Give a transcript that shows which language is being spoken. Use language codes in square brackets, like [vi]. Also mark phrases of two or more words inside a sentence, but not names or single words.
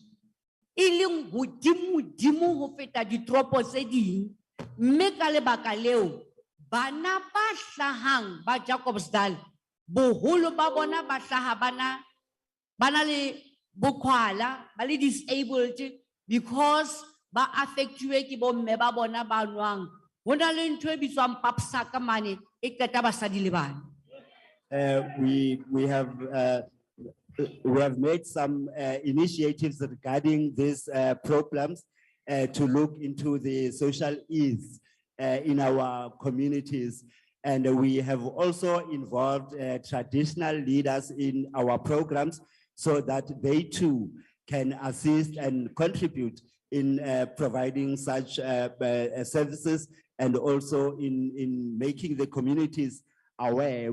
[st] e leng hodimo ho feta ditoropo tse ding mme ka lebaka leo bana ba hlahang ba Jacobsdal boholo ba bona ba hlaha bana le bokwala ba le [en] disabled because [st] ba affectuwe ke bomme ba bona ba nwang hona le ntwe bitswang papsa ka mane e qeta basadi le bana. [en] We have made some initiatives regarding these programs to look into the social ills in our communities. And we have also involved traditional leaders in our programs so that they too can assist and contribute in providing such services and also in making the communities aware.